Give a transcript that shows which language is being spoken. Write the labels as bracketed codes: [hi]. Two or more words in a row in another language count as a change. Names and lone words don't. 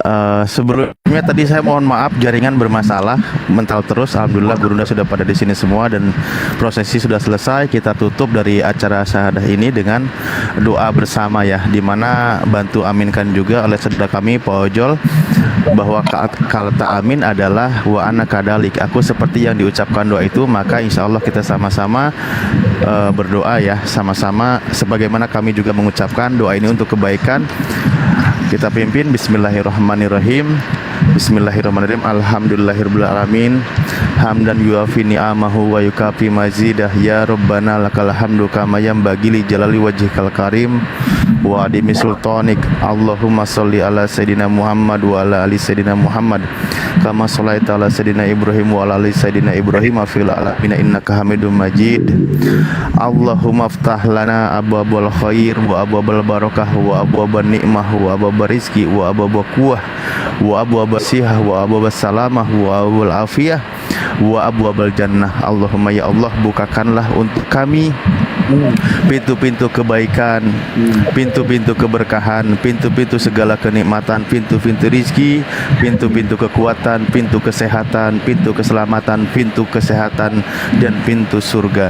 [id] Sebelumnya tadi saya mohon maaf jaringan bermasalah, mental terus. Alhamdulillah gurunda sudah pada di sini semua dan prosesi sudah selesai. Kita tutup dari acara syahadah ini dengan doa bersama ya, dimana bantu aminkan juga oleh saudara kami Pak Ojol bahwa kata amin adalah [ar] وأنا كذلك, [id] aku seperti yang diucapkan doa itu. Maka [ar] إن شاء الله [id] kita sama-sama berdoa ya, sama-sama sebagaimana kami juga mengucapkan doa ini untuk kebaikan. Kita pimpin. [ar] بسم الله الرحمن الرحيم. بسم الله الرحمن الرحيم. الحمد لله رب العالمين. حمدا يوافي نعمه ويكافئ مزيده. يا ربنا لك الحمد كما ينبغي لجلال وجهك الكريم وعظيم سلطانك. اللهم صل على سيدنا محمد وعلى آل سيدنا محمد كما صليت على سيدنا إبراهيم وعلى آل سيدنا إبراهيم في العالمين إنك حميد مجيد. اللهم افتح لنا أبواب الخير وأبواب البركة وأبواب النعمة وأبواب الرزق وأبواب القوة وأبواب الصحة وأبواب السلامة وأبواب العافية وأبواب الجنة. اللهم يا الله, [id] bukakanlah untuk kami pintu-pintu kebaikan, pintu-pintu keberkahan, pintu-pintu segala kenikmatan, pintu-pintu rizki, pintu-pintu kekuatan, pintu kesehatan, pintu keselamatan, pintu kesehatan, dan pintu surga.